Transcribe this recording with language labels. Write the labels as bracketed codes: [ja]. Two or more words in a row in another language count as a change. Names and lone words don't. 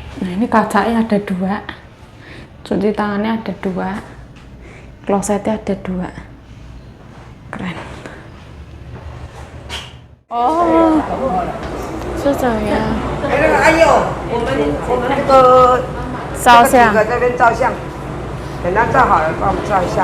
[id] ini kacanya ada 2, cuci tangannya ada 2, klosetnya ada 2, keren. Oh, ya. [zh] 哎呦，我们那个照相几个这边照相，等他照好了，帮我们照一下。